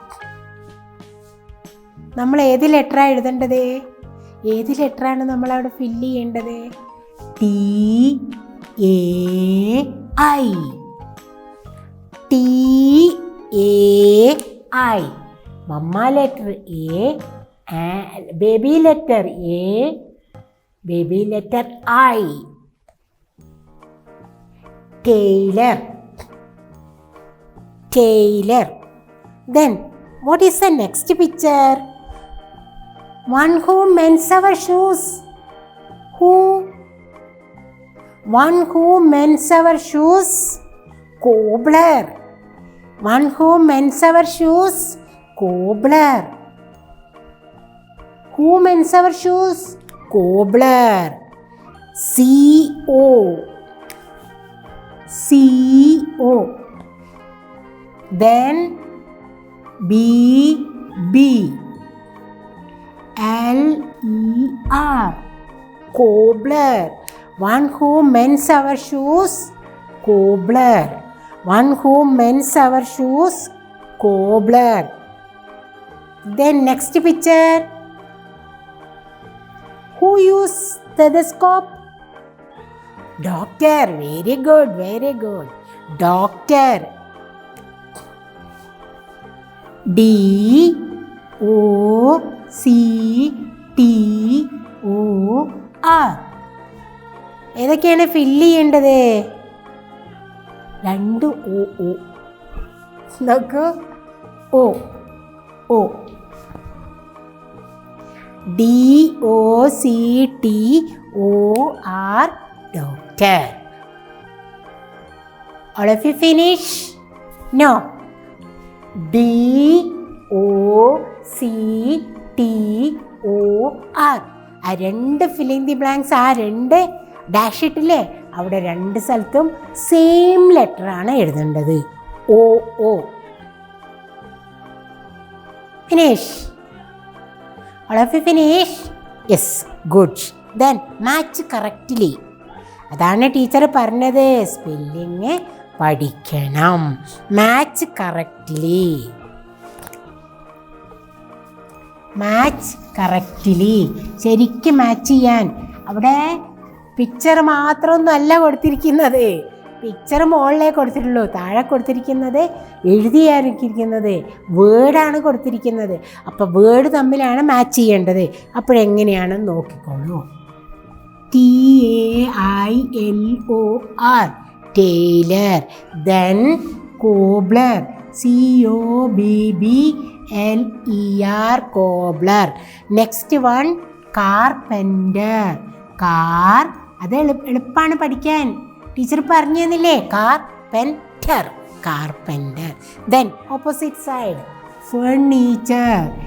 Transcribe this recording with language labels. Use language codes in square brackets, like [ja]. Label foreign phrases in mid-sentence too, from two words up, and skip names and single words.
[ml] നമ്മൾ ഏത് ലെറ്ററാണ് എഴുതേണ്ടത്? ഏത് ലെറ്ററാണ് നമ്മളവിടെ ഫില്ല് ചെയ്യേണ്ടത്? [en] TAI. TAI. mamma letter A, baby letter A, baby letter I. Tailor. Tailor. Then what is the next picture? One who mends our shoes. Who? One who mends our shoes. Cobbler. One who mends our shoes. Cobbler. Who mends our shoes? Cobbler. C-O. C-O. Then B-B. L-E-R. Cobbler. One who mends our shoes. Cobbler. One who mends our shoes. Cobbler. Then next picture. Who use stethoscope? Doctor. Very good, very good. Doctor. D-O-C-T-O-R. [ml] ഏതൊക്കെയാണ് ഫില്ല് ചെയ്യേണ്ടത്? 2 O. നോക്കൂ. [en] O. O. D-O-C-T-O-R. Doctor. All of you finish? No. D-O-C-T-O-R. [ml] ആ 2 [en] filling the blanks, [ml] ആ 2 ഡാഷ് ഇട്ടില്ലേ, അവിടെ 2 സ്ഥലത്തും [en] same letter [ml] ആണ് എഴുതേണ്ടത്. [en] O. O. Finish. All of you finish? Yes, good. Then match correctly. [ml] അതാണ് ടീച്ചർ പറഞ്ഞത്, സ്പെല്ലിങ് പഠിക്കണം. [en] match correctly. match correctly, [ml] ശരിക്കും മാച്ച് ചെയ്യാൻ. അവിടെ പിക്ചർ മാത്രമൊന്നും അല്ല കൊടുത്തിരിക്കുന്നത്, പിക്ചർ മുകളിലേ കൊടുത്തിട്ടുള്ളൂ, താഴെ കൊടുത്തിരിക്കുന്നത് എഴുതിയായിരിക്കുന്നത് വേർഡാണ് കൊടുത്തിരിക്കുന്നത്. അപ്പോൾ വേർഡ് തമ്മിലാണ് മാച്ച് ചെയ്യേണ്ടത്. അപ്പോഴെങ്ങനെയാണെന്ന് നോക്കിക്കോളൂ. [en] T-A-I-L-O-R. Tailor. Then cobbler. C-O-B-B-L-E-R. Cobbler. Next one, carpenter. Car. [ml] അത് എളുപ്പമാണ് പഠിക്കാൻ, ടീച്ചർ പറഞ്ഞു തന്നില്ലേ. [en] carpenter. carpenter. Then opposite side, furniture.